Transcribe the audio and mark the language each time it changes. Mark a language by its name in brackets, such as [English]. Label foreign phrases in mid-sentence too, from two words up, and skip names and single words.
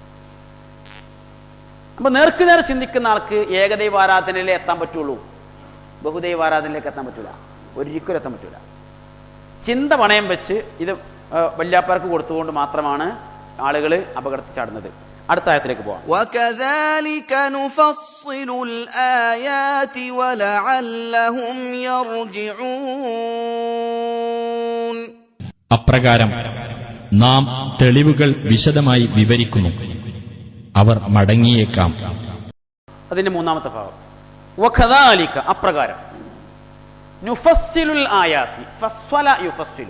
[Malayalam] അപ്പൊ നേർക്കുനേർ ചിന്തിക്കുന്ന ആൾക്ക് ഏകദൈവ ആരാധനയിലേ എത്താൻ പറ്റുള്ളൂ, ബഹുദൈവ ആരാധനയിലേക്ക് എത്താൻ പറ്റൂല, ഒരിക്കലും എത്താൻ പറ്റൂല. ചിന്ത പണയം വെച്ച് ഇത് വല്യാപ്പാർക്ക് കൊടുത്തുകൊണ്ട് മാത്രമാണ് ആളുകൾ അപകടത്തിൽ ചാടുന്നത്. അടുത്ത ആയത്തിലേക്ക് പോവാം. [Arabic] وَكَذَلِكَ نُفَصِّلُ الْآيَاتِ وَلَعَلَّهُمْ يَرْجِعُونَ. [Malayalam] അപ്രകാരം നാം തെളിവുകൾ വിശദമായി വിവരിക്കുന്നു, അവർ മടങ്ങിയേക്കാം. അതിന്റെ 3-ാമത്തെ ഭാഗം. വഖദാലിക, അപ്രകാരം. [Arabic] نفصل الآيات، فصل يفصل.